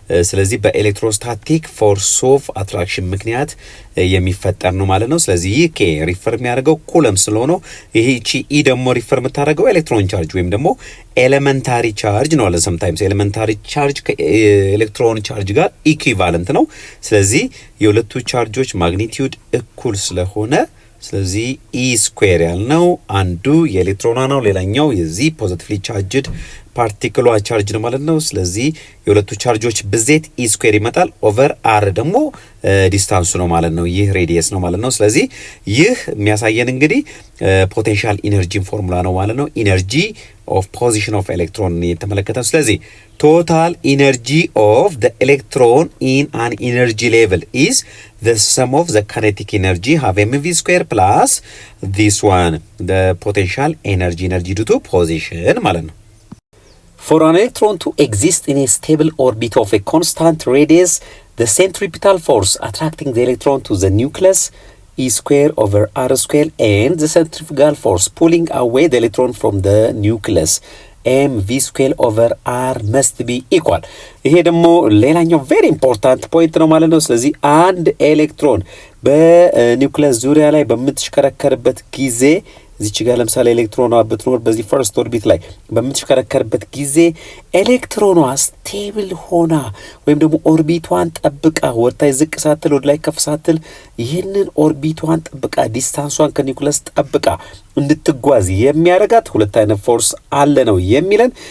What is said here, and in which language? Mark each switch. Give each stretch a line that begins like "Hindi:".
Amharic: ስለዚህ በኤሌክትሮስታቲክ ፎርስ ኦፍ አትራክሽን ምክንያት የሚፈጠር ነው ማለት ነው። ስለዚህ ይህ ኬ ሪፈር የሚያደርገው ኩለም ስለሆነ ይሄ ኢ ደግሞ ሪፈር የምታደርገው ኤሌክትሮን ቻርጅ ወይም ደግሞ ኤሌመንታሪ ቻርጅ ነው አለ። ሰምታይምስ ኤሌመንታሪ ቻርጅ ከኤሌክትሮን ቻርጅ ጋር ኢኩቫለንት ነው። ስለዚህ የሁለቱ ቻርጆች ማግኒቲዩድ እኩል ስለሆነ ስለዚህ ኢ ስኩዌር ያልነው አንዱ የኤሌክትሮኗ ነው፣ ሌላኛው የዚህ ፖዚቲቭሊ ቻርጅድ ፓርቲክሏ ቻርጅ ነው ማለት ነው። ስለዚህ የሁለቱ ቻርጆች ብዜት e ስኩዌር ይመጣል ኦቨር r ደግሞ ዲስታንሱ ነው ማለት ነው። ይህ ሬዲየስ ነው ማለት ነው። ስለዚህ ይህ የሚያሳየን እንግዲህ ፖቴንሻል ኢነርጂን ፎርሙላ ነው ማለት ነው። ኢነርጂ ኦፍ ፖዚሽን ኦፍ ኤሌክትሮን የተመለከተ ነው። ስለዚህ ቶታል ኢነርጂ ኦፍ
English: the electron in an energy level is the sum of the kinetic energy have mv square plus this one the potential energy due to position
Amharic: ማለት ነው።
English: For an electron to exist in a stable orbit of a constant radius, the centripetal force attracting the electron to the nucleus e square over r square and the centrifugal force pulling away the electron from the nucleus mv square over r must be equal.
Amharic: ይሄ ደግሞ ሌላኛው
English: very important point
Amharic: ነው ማለት ነው። ስለዚህ አንድ ኤሌክትሮን በኒውክለስ ዙሪያ ላይ በምትሽከረከርበት ጊዜ እዚች ጋር ለምሳሌ ኤሌክትሮኗ ብትኖር በዚህ ፈርስት ኦርቢት ላይ በምትሽከረከርበት ጊዜ ኤሌክትሮኗ ስቴብል ሆና ወይም ደግሞ ኦርቢቷን ጠብቃ ወርታይ ዝቅ ሳትል ወደ ላይ ከፍ ሳትል ይህንን ኦርቢቷን ጠብቃ ዲስታንሷን ከኒውክለስ ጠብቃ እንድትጓዝ የሚያረጋት ሁለት አይነት ፎርስ አለ ነው የሚለን።